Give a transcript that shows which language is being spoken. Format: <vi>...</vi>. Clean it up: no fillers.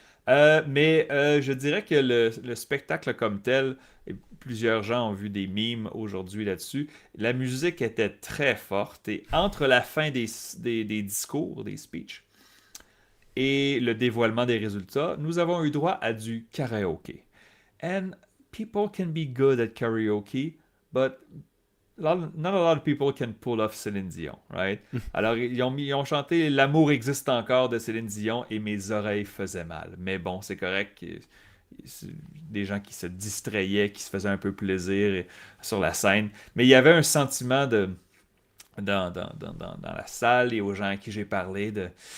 <fr>Mais je dirais que le spectacle comme tel, et plusieurs gens ont vu des memes aujourd'hui là-dessus, la musique était très forte, et entre la fin des discours, des speeches, et le dévoilement des résultats, nous avons eu droit à du karaoké.</fr> <en>And people can be good at karaoke, but not a lot of people can pull off Céline Dion, right?</en> <fr>Alors, ils ont chanté L'amour existe encore de Céline Dion et mes oreilles faisaient mal. Mais bon, c'est correct. Des gens qui se distrayaient, qui se faisaient un peu plaisir sur la scène. Mais il y avait un sentiment dans la salle et aux gens à qui j'ai parlé de...</fr>